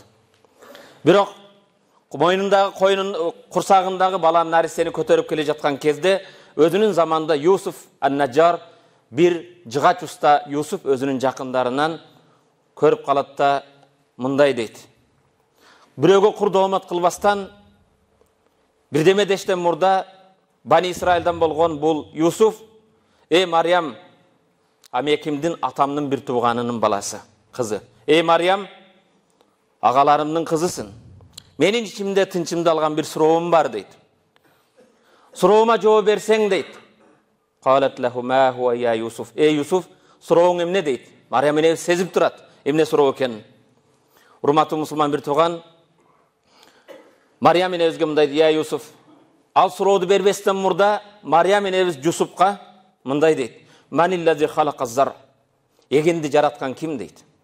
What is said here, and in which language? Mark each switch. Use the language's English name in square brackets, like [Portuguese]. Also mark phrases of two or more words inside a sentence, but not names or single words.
[Kyrgyz] Бирок мойнундагы койнун курсагындагы баланын нарисени көтөрүп келе жаткан кезде өзүнүн заманында Юсуф ан-Наджар, бир жыгач уста Юсуф өзүнүн жакындарынан көрүп калат да мындай дейт: бирөөгө курдоомат кылбастан бирдеме дештен мурда Бани Исраилдан болгон бул Юсуф: "Эй Марьям, амекимдин атамдын бир тууганынын баласы, кызы. Эй Марьям, агаларымдын кызысың. Менин ичимде тынчымды алган бир суроом бар" дейт. "Суроома жооп берсең" дейт. [Arabic] قالت له ما هو يا يوسف. [Kyrgyz] "Эй Юсуф, сурооң эмне" дейт. Марьям эне сезип турат эмне суроо экенин. Урматтуу мусулман бир тууган, Марьям энебизге мындай: [Arabic] "يا يوسف", [Kyrgyz] ал сурооду бербестен мурда Марьям энебиз Юсупка мындай дейт: [Arabic] "من الذي خلق الزرع", [Kyrgyz] эгинди жараткан ким дейт.